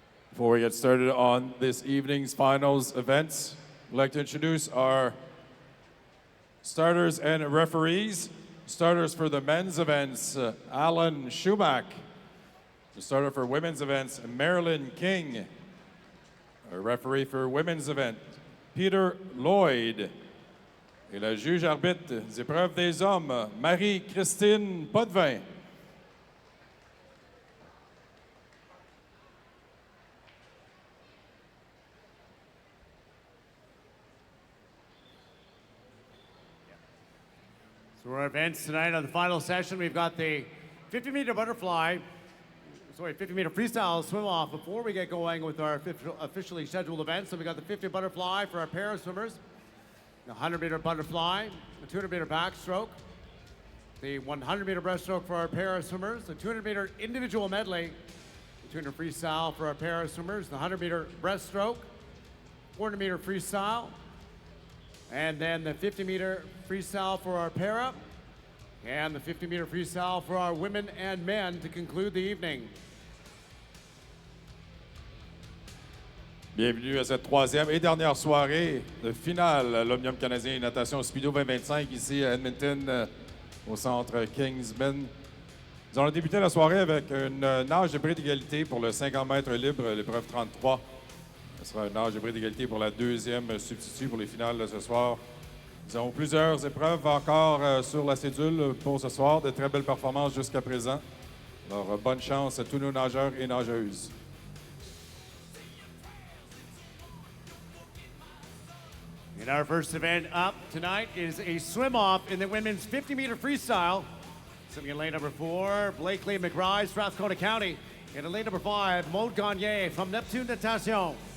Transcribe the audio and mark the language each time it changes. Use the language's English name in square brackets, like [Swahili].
[English] Before we get started on this evening's finals events, I'd like to introduce our starters and referees. Starters for the men's events, Alan Schumach. The starter for women's events, Marilyn King. Our referee for women's event, Peter Lloyd. [French] Et la juge arbitre des épreuves des hommes, Marie-Christine Potvin. [English] So our events tonight on the final session, we've got the 50-meter butterfly, 50-meter freestyle swim-off before we get going with our officially scheduled events. So we got the 50 butterfly for our para swimmers, the 100-meter butterfly, the 200-meter backstroke, the 100-meter breaststroke for our para swimmers, the 200-meter individual medley, the 200 freestyle for our para swimmers, the 100-meter breaststroke, 400-meter freestyle, and then the 50-meter freestyle for our para, and the 50-meter freestyle for our women and men to conclude the evening. [French] Bienvenue à cette troisième et dernière soirée de finale à l'Omnium canadien natation Speedo 2025 ici à Edmonton, au centre Kingsman. Nous allons débuter la soirée avec une nage de bris d'égalité pour le 50 mètres libre, l'épreuve 33. Ce sera une nage de bris d'égalité pour la deuxième substitut pour les finales de ce soir. Nous avons plusieurs épreuves encore sur la cédule pour ce soir, de très belles performances jusqu'à présent. Alors, bonne chance à tous nos nageurs et nageuses. [English] And our first event up tonight is a swim-off in the women's 50-meter freestyle. Swimming in lane number 4, Blakely McBride, Strathcona County. And in lane number 5, Maud Gagné from Neptune Natation.